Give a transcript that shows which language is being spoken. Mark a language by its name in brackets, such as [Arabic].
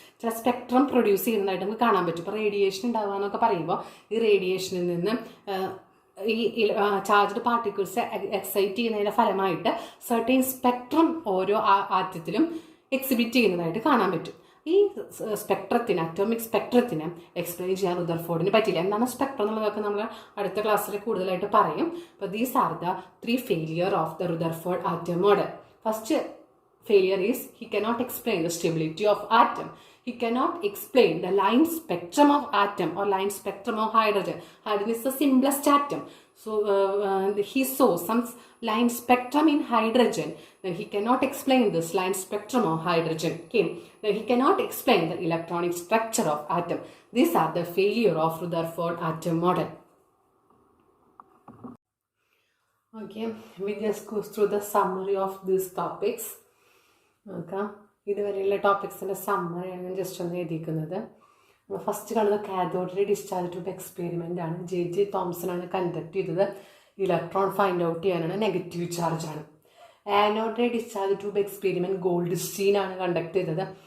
[Malayalam] ചില spectrum produce ചെയ്യുന്നതായിട്ട് നമുക്ക് കാണാൻ പറ്റും. ഇപ്പോൾ റേഡിയേഷൻ ഉണ്ടാവുക എന്നൊക്കെ പറയുമ്പോൾ ഈ റേഡിയേഷനിൽ നിന്ന് ഈ ചാർജ്ഡ് പാർട്ടിക്കിൾസ് എക്സൈറ്റ് ചെയ്യുന്നതിൻ്റെ ഫലമായിട്ട് സർട്ടൈൻ സ്പെക്ട്രം ഓരോ ആറ്റത്തിലും എക്സിബിറ്റ് ചെയ്യുന്നതായിട്ട് കാണാൻ പറ്റും. ഈ സ്പെക്ട്രത്തിന്, അറ്റോമിക് സ്പെക്ട്രത്തിന് എക്സ്പ്ലെയിൻ ചെയ്യാൻ റുദർഫോർഡിന് പറ്റില്ല. എന്താണ് സ്പെക്ട്രം എന്നുള്ളതൊക്കെ നമ്മൾ അടുത്ത ക്ലാസ്സിൽ കൂടുതലായിട്ട് പറയും. അപ്പോൾ [English] These are the 3 failure of the Rutherford atom model. First failure is he cannot explain the stability of atom. He cannot explain the line spectrum of atom or line spectrum of hydrogen. Hydrogen is the simplest atom. So he saw some line spectrum in hydrogen. Then he cannot explain this line spectrum of hydrogen. Okay. Then he cannot explain the electronic structure of atom. These are the failure of Rutherford atom model. Okay, we just go through the summary of these topics. [Malayalam] നോക്കാം. ഇതുവരെയുള്ള ടോപ്പിക്സിൻ്റെ സമ്മറിയാണ് ഞാൻ just ഒന്ന് എഴുതിയിരിക്കുന്നത്. First കാണുന്നത് cathode ray discharge tube experiment ആണ്. J Thomson ആണ് conduct ചെയ്തത്. Electron find out ചെയ്യാനാണ്, നെഗറ്റീവ് ചാർജ് ആണ്. Anode ray discharge tube experiment ഗോൾഡ്സ്റ്റീൻ ആണ് കണ്ടക്ട് ചെയ്തത്.